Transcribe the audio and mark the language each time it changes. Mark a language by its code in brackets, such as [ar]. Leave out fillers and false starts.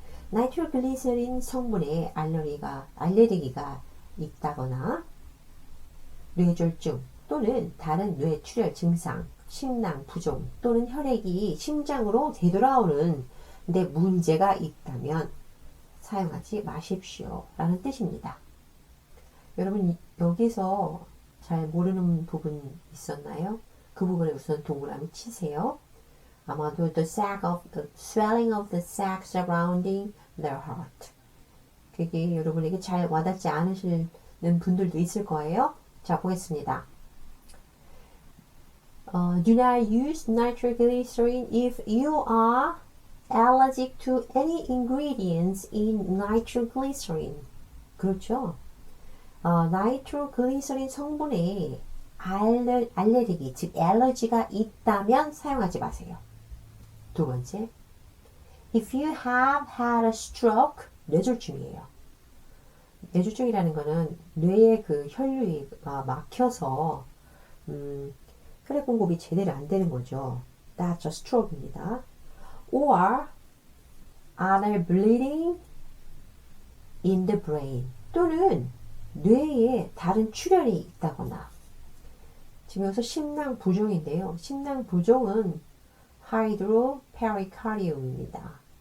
[ko] 나이트로글리세린 성분에 알레르기가 있다거나 뇌졸중 또는 다른 뇌출혈 증상, 심낭 부종 또는 혈액이 심장으로 되돌아오는 데 문제가 있다면 사용하지 마십시오 라는 뜻입니다. 여러분 여기서 잘 모르는 부분 있었나요? 그 부분에 우선 동그라미 치세요. 아마도 [en] the swelling of the sac surrounding their heart. [ko] 그게 여러분에게 잘 와닿지 않으시는 분들도 있을 거예요. 자, 보겠습니다. [en] Do not use nitroglycerin if you are allergic to any ingredients in nitroglycerin. [ko] 그렇죠. 나이트로글리서린 성분에 알레르기, 즉 알러지가 있다면 사용하지 마세요. 두 번째, [en] if you have had a stroke, [ko] 뇌졸중이에요. 뇌졸중이라는 거는 뇌의 그 혈류가 막혀서 혈액 공급이 제대로 안 되는 거죠. [en] That's a stroke입니다. Or are bleeding in the brain, [ko] 또는 뇌에 다른 출혈이 있다거나. 지금 여기서 심낭부종인데요. 심낭부종은 하이드로페리카리움입니다.